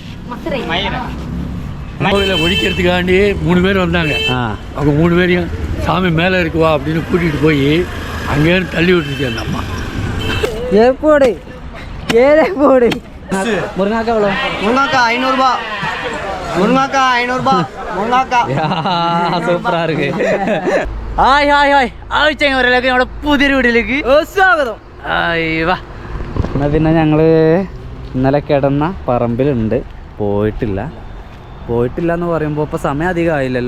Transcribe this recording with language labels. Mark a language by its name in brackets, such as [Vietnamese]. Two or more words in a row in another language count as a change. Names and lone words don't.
[Tamil] கோவிலில் ஒழிக்கிறதுக்காண்டி 3 பேர் வந்தாங்க. அவங்க 3 பேரையும் சாமி மேலே இருக்குவா அப்படின்னு கூட்டிகிட்டு போய் அங்கேருந்து தள்ளி விட்டுருச்சு அந்த அம்மா. எப்படி ஏழை போடு. முருங்காக்கா எவ்வளோ? முருங்காக்கா 500 ரூபா. முருங்காக்கா 500 ரூபா. முருங்காக்கா சூப்பரா இருக்கு. [Malayalam] ഹായ് ഹായ് ഹായ് ആഴ്ചവരിലേക്ക് നമ്മുടെ പുതിയൊരു വീട്ടിലേക്ക് സ്വാഗതം. വാ. എന്നാൽ പിന്നെ ഞങ്ങൾ ഇന്നലെ കിടന്ന പറമ്പിലുണ്ട്. പോയിട്ടില്ല എന്ന് പറയുമ്പോൾ ഇപ്പോൾ സമയം അധികം ആയില്ലല്ലോ.